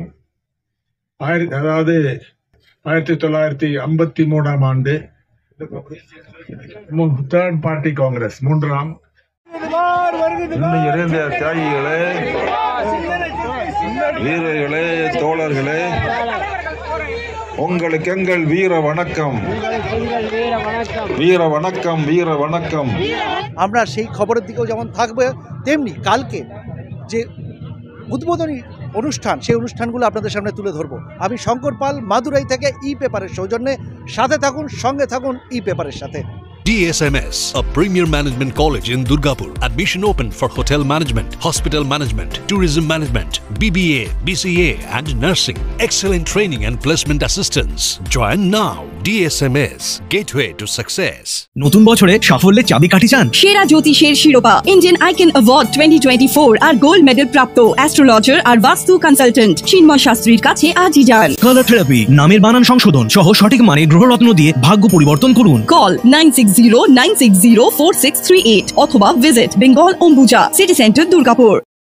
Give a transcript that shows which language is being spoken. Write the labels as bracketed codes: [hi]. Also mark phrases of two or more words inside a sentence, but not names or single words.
[ta] அதாவது 1953ஆம் ஆண்டு [en] third party congress [ta] 3ஆம். நிறைந்த தியாகிகளே, வீரர்களே, தோழர்களே, உங்களுக்கு எங்கள் வீர வணக்கம், வீர வணக்கம், வீர வணக்கம்। [bn] আমরা সেই খবরের দিকেও যেমন থাকবে তেমনি কালকে যে উদ্বোধনী অনুষ্ঠান সেই অনুষ্ঠানগুলো আপনাদের সামনে তুলে ধরবো। আমি শঙ্কর পাল, মাদুরাই থেকে ই পেপারের সৌজন্যে। সাথে থাকুন, সঙ্গে থাকুন ই পেপারের সাথে। [en] DSMS, a premier management college in Durgapur. Admission open for hotel management, hospital management, tourism management, BBA, BCA and nursing. Excellent training and placement assistance. Join now. DSMS, gateway to success. [bn] নতুন বছরে সাফল্যের চাবিকাঠি চান? সেরা জ্যোতিষের শিরোপা [en] Indian Icon Award [bn] 2024 আর [en] gold medal [bn] প্রাপ্ত অ্যাস্ট্রোলজার আর [en] vastu consultant [bn] চিন্ময় শাস্ত্রীর কাছে আজই যান। [en] colour therapy, [bn] নামের বানান সংশোধন সহ সঠিক মানে গ্রহরত্ন দিয়ে ভাগ্য পরিবর্তন করুন। কল 9609604638 অথবা ভিজিট [en] Bengal Ambuja City Centre [bn] দুর্গাপুর।